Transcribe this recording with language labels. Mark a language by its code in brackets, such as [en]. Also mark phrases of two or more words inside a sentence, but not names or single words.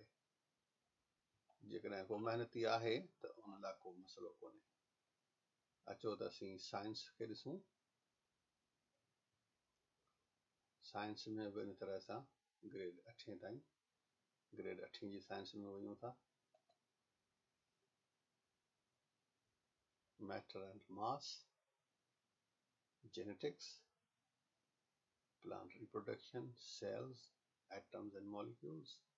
[sd] जेकॾहिं को महिनती आहे त उन लाइ को मसइलो कोन्हे। अचो त असीं साइंस खे ॾिसूं। साइंस में बि इन तरह सां ग्रेड 8 ताईं, ग्रेड 8 जी साइंस में वञूं था। [en] matter and mass, genetics, plant reproduction, cells, atoms and molecules,